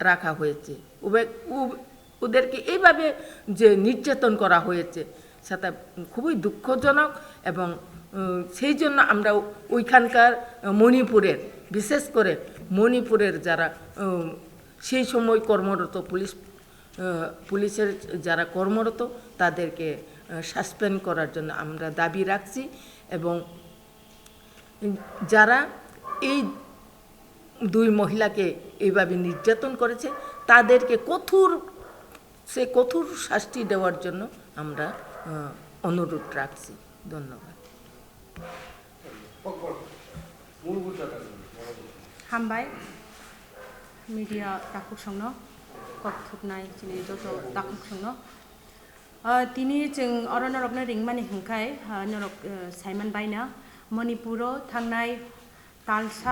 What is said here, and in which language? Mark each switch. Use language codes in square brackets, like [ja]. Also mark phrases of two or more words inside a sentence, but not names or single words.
[bn] রাখা হয়েছে, ওদেরকে এইভাবে যে নির্যাতন করা হয়েছে সেটা খুবই দুঃখজনক এবং সেই জন্য আমরা ওইখানকার মণিপুরের বিশেষ করে মণিপুরের যারা সেই সময় কর্মরত পুলিশের যারা কর্মরত তাদেরকে সাসপেন্ড করার জন্য আমরা দাবি রাখছি এবং যারা এই দুই মহিলাকে এইভাবে নির্যাতন করেছে তাদেরকে কঠোর শাস্তি দেওয়ার জন্য আমরা অনুরোধ রাখছি। ধন্যবাদ। [brx] हामबाय मीडिया दाखुक संनो कथुबनाय जिनि जत दाखुक संनो तिनि जों अरनरबनो रिंमानि हंखाय नरक साइमन बायना मणिपुराव थांनाय तालसा